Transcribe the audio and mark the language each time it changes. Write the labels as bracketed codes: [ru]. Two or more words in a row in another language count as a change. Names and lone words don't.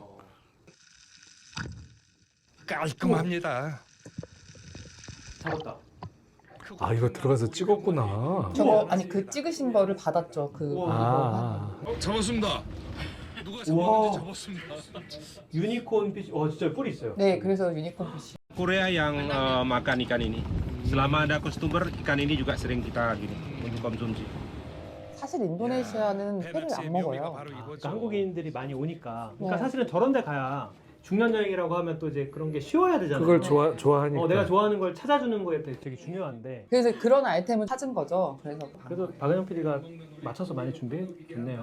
[ko] 깔끔합니다. 잡았다. 아 이거 들어가서 찍었구나. 저거 아니 그 찍으신 거를 받았죠. 그 아, 잡았습니다. 누가 우와. 잡았는지 잡았습니다. 유니콘 피쉬. 진짜 뿔이 있어요. 네, 그래서 유니콘 피쉬. [id] Korea yang makan ikan ini. Selama ada customer, ikan ini juga sering kita gini untuk konsumsi. [ko] 사실 인도네시아는 회를 안 먹어요. 그러니까 한국인들이 많이 오니까. 그러니까 네. 사실은 저런 데 가야 중년 여행이라고 하면 또 이제 그런 게 쉬워야 되잖아요. 그걸 좋아하니까. 내가 좋아하는 걸 찾아주는 거에 되게 중요한데. 그래서 그런 아이템을 찾은 거죠. 그래서 그래도 박은영 PD가 맞춰서 많이 준비해 줬네요.